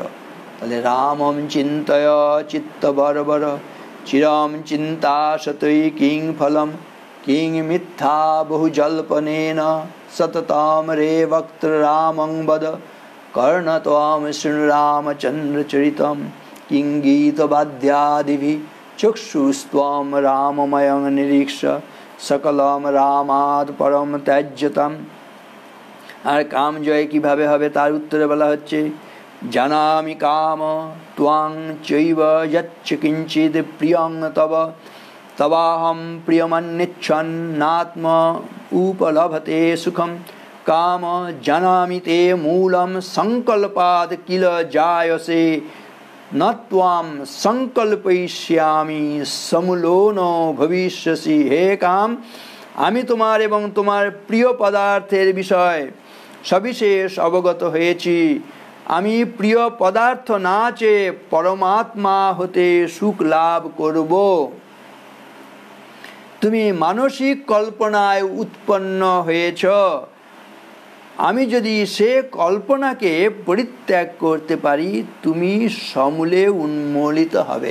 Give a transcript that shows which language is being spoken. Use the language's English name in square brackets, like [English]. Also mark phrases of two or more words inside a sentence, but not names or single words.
[Sanskrit] তাহলে রামম চিন্তয় চিত্ত বর্বর, চিরম চিন্তা সতই কিং ফলম, কিং মিথ্যা বহু জল্পনেন, সততম রে বক্ত্র রামং বদ, কর্ণ ত্বম শৃণু রামচন্দ্র চরিতম, কিং গীত বাদ্যাদিভি চক্ষুস্ত্বম রামময়ং নিরীক্ষ, সকলম রামাৎ পরম ত্যাজ্যতাম। [Bangla] আর কাম জয় কিভাবে হবে তার উত্তরে বলা হচ্ছে, [Sanskrit] জানামি কাম ত্বং চৈব যচ্চ কিঞ্চিৎ প্রিয়ং তব, তবাহম প্রিয়মন্নিচ্ছন্নাত্ম উপলভতে সুখম, কাম জানামি তে মূলম সংকল্পাদ কিল জায়সে, ন ত্বাম সংকল্পয়িষ্যামি সমূলো ন ভবিষ্যসি। [Bangla] হে কাম, আমি তোমার এবং তোমার প্রিয় পদার্থের বিষয় সবিশেষ অবগত হয়েছি। আমি প্রিয় পদার্থ না চেয়ে পরমাত্মা হতে সুখ লাভ করব। তুমি মানসিক কল্পনায় উৎপন্ন হয়েছ, আমি যদি সে কল্পনাকে পরিত্যাগ করতে পারি তুমি সমূলে উন্মূলিত হবে।